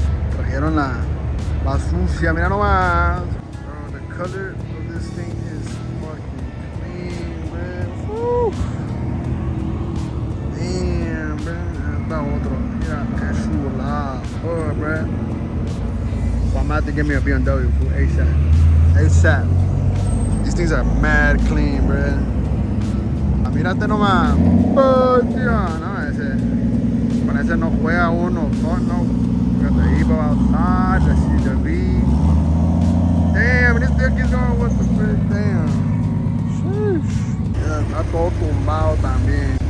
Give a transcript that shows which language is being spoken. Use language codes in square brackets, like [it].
[es] Trajeron la sucia, mira nomás. [en] Bro, the color of this thing is fucking clean, man. Woo. Damn, bro. [es] Está otro. Mira, qué chula. Oh, bro. [en] So I'm gonna have to get me a BMW for ASAP. ASAP. These things are mad clean, bro. [es] Mírate nomás. Oh, tío. No, con ese no juega uno. [en] Fuck no. Got the Evo outside, the CW. Damn, this thing keeps going with the frick. Damn. Sheesh. [es] Yeah, está todo tumbado también.